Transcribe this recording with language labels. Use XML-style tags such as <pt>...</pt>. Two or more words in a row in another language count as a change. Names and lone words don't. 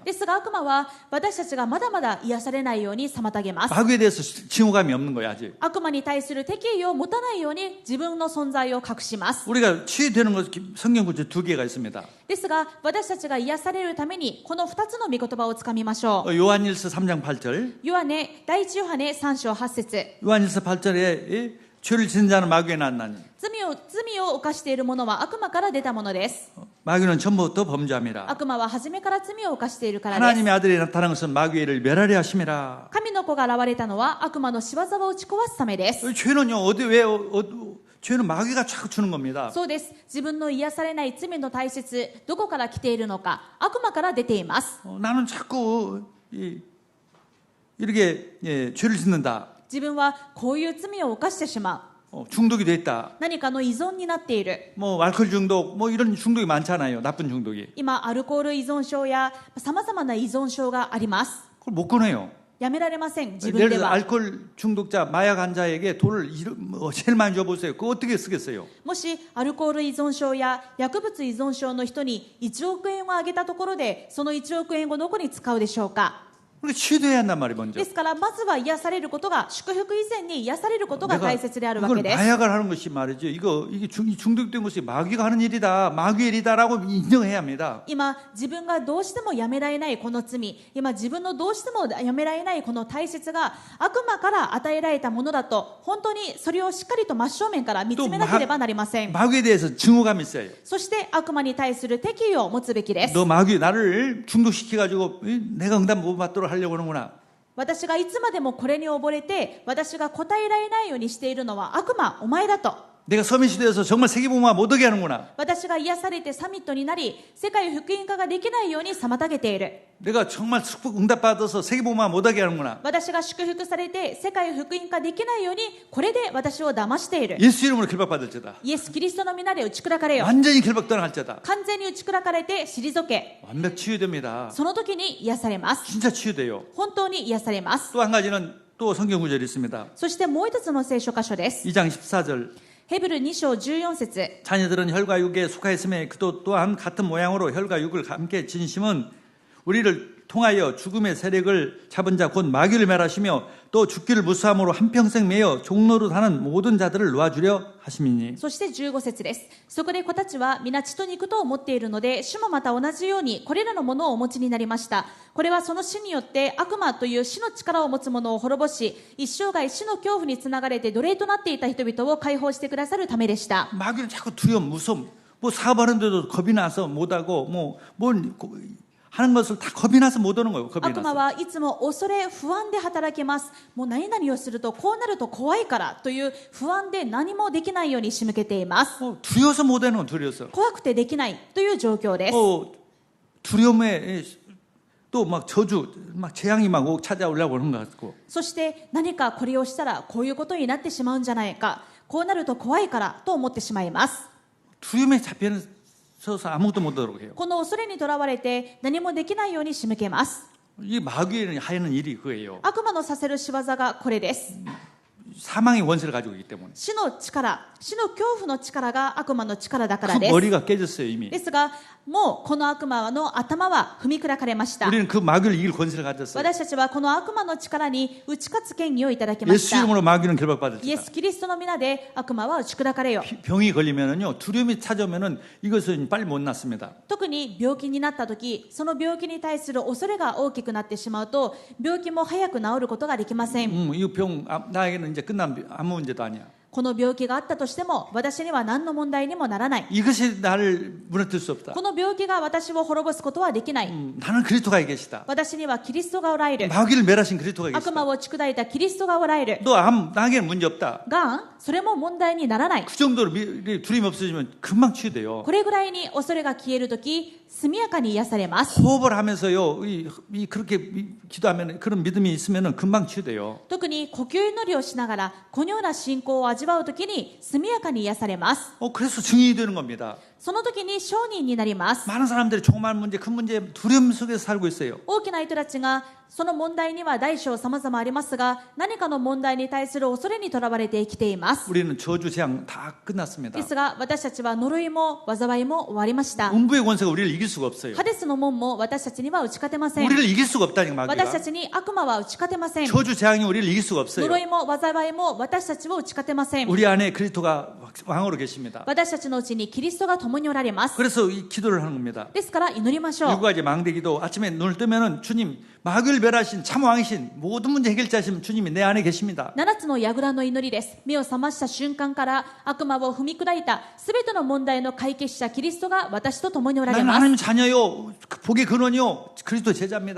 <ja>ですが悪魔は私たちがまだまだ癒されないように妨げます。</ja> <ko>마귀에 대해서 징후감이 없는 거야 아직.</ko> <ja>悪魔に対する敵意を持たないように自分の存在を隠します。</ja> <ko>우리가 치유되는 것 성경 구절 2개가 있습니다.</ko> <ja>ですが私たちが癒されるためにこの2つの御言葉をつかみましょう。</ja> <ko>요한일서 3장 8절.</ko> <ja>第一ヨハネ3章8節</ja> <ko>요한일서 8절에 죄를 짓는 자는 마귀에 났나니.</ko> <ja>罪を犯している者は悪魔から出たものです。</ja> <ko>마귀는 전부터 범죄함이라.</ko> <ja>悪魔は初めから罪を犯しているからです。</ja> <ko>하나님의 아들이 나타난 것은 마귀의 일을 멸하려 하심이라.</ko> <ja>神の子が現れたのは悪魔の仕業を打ち壊すためです。</ja> <ko>죄는요 죄는 마귀가 자꾸 주는 겁니다.</ko> <ja>そうです。自分の癒されない罪の体質、どこから来ているのか、悪魔から出ています。</ja> <ko>나는 자꾸 이렇게 죄를 짓는다.</ko> <ja>自分はこういう罪を犯してしまう。</ja> <ko>중독이 돼 있다.</ko> <ja>何かの依存になっている。</ja> <ko>뭐 알코올 중독, 뭐 이런 중독이 많잖아요. 나쁜 중독이.</ko> <ja>今アルコール依存症やさまざまな依存症があります。</ja> <ko>그걸 못 끊어요.</ko> <ja>やめられません。自分</ja> <ko>예를</ko> <ja>で</ja> <ko>들어</ko> <ja>は。</ja> <ko>알코올 중독자, 마약 환자에게 돈을 제일 많이 줘보세요. 그거 어떻게 쓰겠어요?</ko> <ja>もしアルコール依存症や薬物依存症の人に1億円をあげたところで、その1億円をどこに使うでしょうか。</ja> <ko>그러니까 치유돼야 한단 말이에요, 먼저.</ko> <ja>ですからまずは癒されることが、祝福以前に癒されることが</ja> <ko>내가</ko> <ja>大切であるわ</ja> <ko>이걸</ko> <ja>けです。</ja> <ko>마약을 하는 것이 말이죠. 이게 중독된 것이 마귀가 하는 일이다, 마귀의 일이다라고 인정해야 합니다.</ko> <ja>今自分がどうしてもやめられないこの罪、今自分のどうしてもやめられないこの体質が悪魔から与えられたものだと、本当にそれをしっかりと真正面から見つめなければなりません。</ja> <ko>마귀에 대해서 증오감이 있어요.</ko> <ja>そして悪魔に対する敵意を持つべきです。</ja> <ko>너 마귀 나를 중독시켜가지고 내가 응답 못 받도록 하려고 하는구나.</ko> <ja>私がいつまでもこれに溺れて、私が答えられないようにしているのは悪魔、お前だと。</ja> <ko>내가 서밋이 되어서 정말 세계복음화 못하게 하는구나.</ko> <ja>私が癒されてサミットになり、世界福音化ができないように妨げている。</ja> <ko>내가 정말 응답 받아서 세계복음화 못하게 하는구나.</ko> <ja>私が祝福されて世界福音化できないように、これで私を騙している。</ja> <ko>예수 이름으로 결박받을지다.</ko> <ja>イエス・キリストの皆で打ち砕かれよ。</ja> <ko>완전히 결박당할지다.</ko> <ja>完全に打ち砕かれて退け。</ja> <ko>완벽 치유됩니다.</ko> <ja>その時に癒されます。</ja> <ko>진짜 치유돼요.</ko> <ja>本当に癒されます。</ja> <ko>또 한 가지는 또 성경 구절이 있습니다.</ko> <ja>そしてもう一つの聖書箇所です。</ja> <ko>2장 14절.</ko> <ja>ヘブル2章14節</ja> <ko>자녀들은 혈과 육에 속하였음에 그도 또한 같은 모양으로 혈과 육을 함께 지니심은 우리를 통하여 죽음의 세력을 잡은 자 곧 마귀를 멸하시며 또 죽기를 무수함으로 한평생 매여 종로로 사는 모든 자들을 놓아주려 하심이니.</ko> <ja>そして15節です。そこで子たちは皆血と肉と思っているので、主もまた同じようにこれらのものをお持ちになりました。これはその死によって悪魔という死の力を持つ者を滅ぼし、一生涯死の恐怖につながれて奴隷となっていた人々を解放してくださるためでした。</ja> <ko>마귀는 자꾸 두려움, 무서움, 뭐 사업하는데도 겁이 나서 못하고 뭘 하는 것을 다 겁이 나서 못 오는 거예요. 겁이</ko> <ja>悪魔</ja> <ko>나서.</ko> <ja>はいつも恐れ不安で働けます。もう何々をするとこうなると怖いからという不安で何もできないように仕向けています。</ja> <ko>두려워서 못하는 건 두려워서.</ko> <ja>怖くてできないという状況です。</ja> <ko>두려움에 또 막 저주, 막 재앙이 막 찾아오려고 하는 것 같고.</ko> <ja>そして何かこれをしたらこういうことになってしまうんじゃないか、こうなると怖いからと思ってしまいます。</ja> <ko>두려움에 잡혀서 아무것도 못하도록 해요.</ko> <ja>この恐れにとらわれて何もできないように仕向けます。</ja> <ko>이 마귀는 하는 일이 그거예요.</ko> <ja>悪魔のさせる仕業がこれです。</ja> <ko>사망의 원세를 가지고 있기 때문에</ko> <ja>死の力、死の恐怖の力が悪魔の力だから</ja> <ko>그</ko> <ja>です。</ja> <ko>머리가 깨졌어요 이미.</ko> <ja>ですが、もうこの悪魔の頭は踏み砕かれました。</ja> <ko>우리는 그 마귀를 이길 권세를 가졌어요.</ko> <ja>私たちはこの悪魔の力に打ち勝つ権威をいただきまし</ja> <ko>예수</ko> <ja>た。</ja> <ko>이름으로 마귀는</ko> <ja>イエ</ja> <ko>결박받았다.</ko> <ja>ス・キリストの皆で悪魔は打ち砕かれよ。</ja> <ko>병이 걸리면은요 두려움이 찾아오면은 이것은 빨리 못 낫습니다.</ko> <ja>特に病気になった時、その病気に対する恐れが大きくなってしまうと、病気も早く治ることができません。</ja> <ko>이 병 나에게는 이제 끝난 아무 문제도 아니야.</ko> <ja>この病気があったとしても、私には何の問題にもならない。</ja> <ko>이것이 나를 무너뜨릴 수 없다.</ko> <ja>この病気が私を滅ぼすことはできない。</ja> <ko>나는 그리스도가 계시다.</ko> <ja>私にはキリストがおられる。</ja> <ko>마귀를 멸하신 그리스도가</ko> <ja>悪魔</ja> <ko>계시다.</ko> <ja>を打ち砕いたキリストがおられる。</ja> <ko>너 나에게는 문제 없다.</ko> <ja>が、それも問題にならない。</ja> <ko>그 정도로 두려움이 없어지면 금방 치유돼요.</ko> <ja>これぐらいに恐れが消えるとき、速やかに癒されます。</ja> <ko>호흡을 하면서요, 그렇게 기도하면 그런 믿음이 있으면은 금방 치유돼요.</ko> <ja>特に呼吸祈りをしながら、このような信仰を味わうときに速やかに癒されます。</ja> <ko>그래서 증인이 되는 겁니다.</ko> <ja>その時に証人になります。</ja> <ko>많은 사람들이 조그마한 문제, 큰 문제, 두려움 속에서 살고 있어요.</ko> <ja>大きな人たちが、その問題には大小様々ありますが、何かの問題に対する恐れにとらわれて生きています。</ja> <ko>우리는 저주 재앙 다 끝났습니다.</ko> <ja>ですが、私たちは呪いも災いも終わりました。</ja> <ko>음부의 권세가 우리를 이길 수가 없어요.</ko> <ja>ハデスの門も私たちには打ち勝てません。</ja> <ko>우리를 이길 수가 없다니까</ko> <ja>私た</ja> <ko>마귀가.</ko> <ja>ちに悪魔は打ち勝てません。</ja> <ko>저주 재앙이 우리를 이길 수가 없어요.</ko> <ja>呪いも災いも私たちを打ち勝てません。</ja> <ko>우리 안에 그리스도가 왕으로 계십니다.</ko> <ja>私たちのうちにキリストが共におられます。</ja> <ko>그래서 이 기도를 하는 겁니다.</ko> <ja>ですから祈りましょう。</ja> <ko>일가지 망대기도 아침에 눈을 뜨면은 주님 마귀를 멸하신 참 왕이신 모든 문제 해결자신 주님이 내 안에 계십니다.</ko> <ja>7 つの櫓の祈りです。目を覚ました瞬間から悪魔を踏み砕いたすべての問題の解決者キリストが私と共におられ</ja> <ko>나는</ko> <ja>ます。</ja> <ko>하나님 자녀요 복의 근원이요 그리스도 제자입니다.</ko>